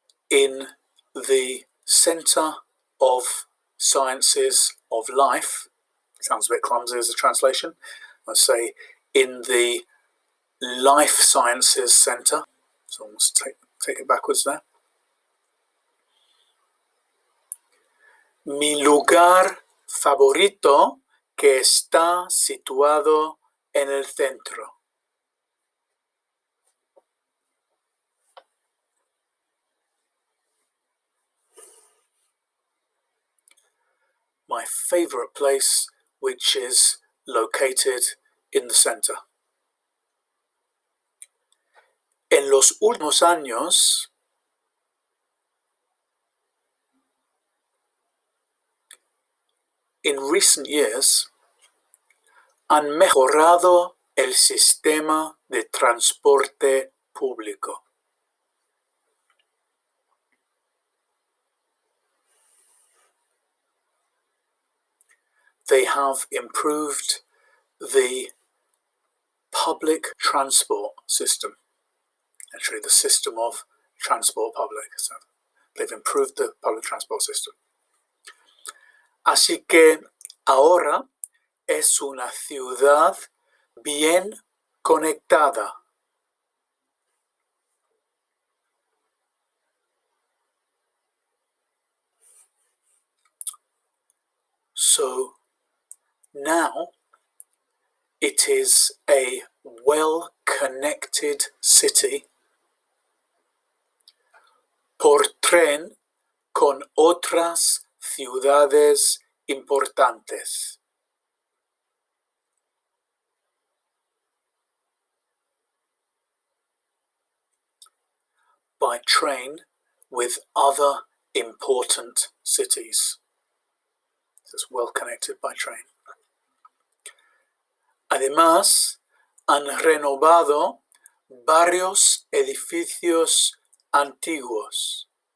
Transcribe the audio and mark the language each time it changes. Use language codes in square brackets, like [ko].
[en] In the Center of Sciences of Life, sounds a bit clumsy as a translation, I'd say in the Life Sciences Center, so almost take it backwards there. [es] Mi lugar favorito que está situado en el centro. [en] My favorite place, which is located in the center. [es] En los últimos años, [en] in recent years, [es] han mejorado el sistema de transporte público. [en] They have improved the public transport system, actually the system of transport public. So they've improved the public transport system. [es] Así que ahora es una ciudad bien conectada. [en] So now it is a well-connected city [es] por tren con otras ciudades importantes. [en] By train with other important cities. It's well connected by train. [es] Además, han renovado varios edificios antiguos.